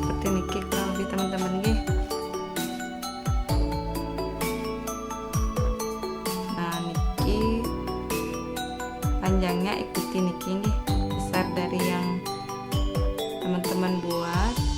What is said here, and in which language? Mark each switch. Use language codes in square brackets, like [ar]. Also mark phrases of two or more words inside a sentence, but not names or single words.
[id] niki kurang lebih teman-teman nggih. Nah niki panjangnya ikuti [ban] niki nggih, [id] besar dari yang teman-teman buat.